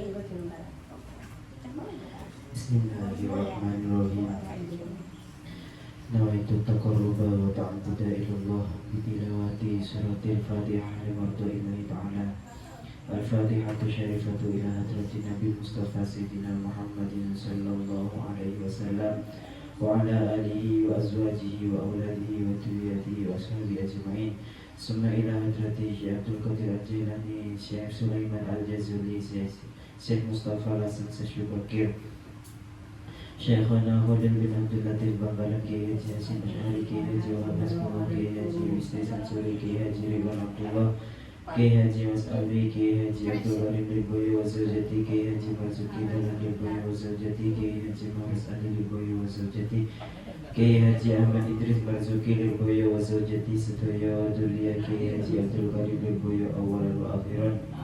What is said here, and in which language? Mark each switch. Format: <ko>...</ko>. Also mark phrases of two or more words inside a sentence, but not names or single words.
<ar>Bismillahirrahmanirrahim. نويت تقربا وتعبدا إلى الله بتلاوة سورة الفاتحة لمرضاة الله تعالى. الفاتحة شريفة إلى حضرة النبي المصطفى سيدنا محمد صلى الله عليه وسلم وعلى آله وأزواجه وأولاده وذرياته وأصحابه أجمعين. ثم إلى حضرة الشيخ عبد القادر الجيلاني، الشيخ سليمان الجزولي، الشيخ مصطفى حسن شبكير، شيخنا خليل بن عبد اللطيف</ar> <jv>Bangkalan, Kiai Haji Hasyim Asy'ari, Kiai Haji Wahab Nasrullah, Kiai Haji Wisni Sansuri, Kiai Haji Ridwan Abdullah, Kiai Haji Mas Alwi, Kiai Haji Abdul Karim Riboyo</jv> <ar>وزوجتي,</ar> <jv>Kiai Haji Marzuki Dalan Riboyo</jv> <ar>وزوجتي,</ar> <jv>Kiai Haji Muhammad Ali Riboyo</jv> <ar>وزوجتي,</ar> <jv>Kiai Haji Ahmad Idris Marzuki Riboyo</jv> <ar>وزوجتي,</ar> <jv>sedaya dzurriyyah Kiai Haji Abdul Karim Riboyo</jv> <ar>أولا وآخرا.</ar>